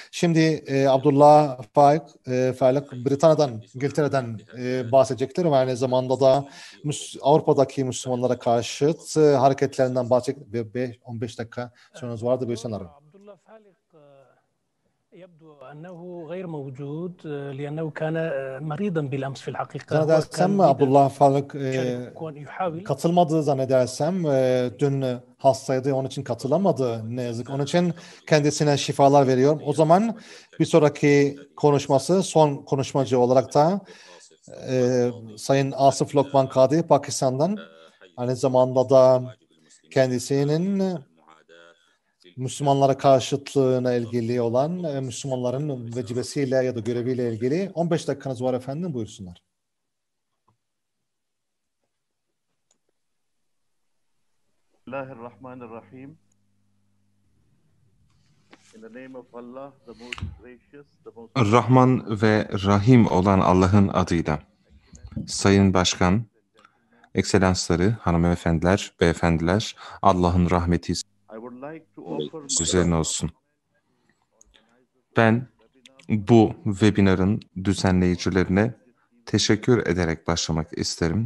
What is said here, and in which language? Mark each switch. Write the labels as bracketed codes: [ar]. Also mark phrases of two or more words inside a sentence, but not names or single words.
[tr] Şimdi Abdullah Faik Britanya'dan, İngiltere'den bahsedecektir ve aynı zamanda da Avrupa'daki Müslümanlara karşıt hareketlerinden bahsedecek. 15 dakika süreniz vardı. Buyursun Arun. [ar] يبدو أنه غير موجود لأنه كان مريضا بالأمس في الحقيقة. [tr] Zannedersem Abdullah Faik katılmadı zannedersem. Dün hastaydı, onun için katılamadı ne yazık. Onun için kendisine şifalar veriyorum. O zaman bir sonraki konuşması son konuşmacı olarak da Sayın Asif Lokman Kadi Pakistan'dan, aynı zamanda da kendisinin Müslümanlara karşıtlığına ilgili olan Müslümanların vecibesiyle ya da göreviyle ilgili 15 dakikanız var efendim, buyursunlar. Bismillahirrahmanirrahim. [en] In the name of Allah, the most gracious, the most... [tr] Rahman ve Rahim olan Allah'ın adıyla. Sayın Başkan, Ekselansları, hanımefendiler, beyefendiler, Allah'ın rahmeti üzerine olsun. Ben bu webinarın düzenleyicilerine teşekkür ederek başlamak isterim.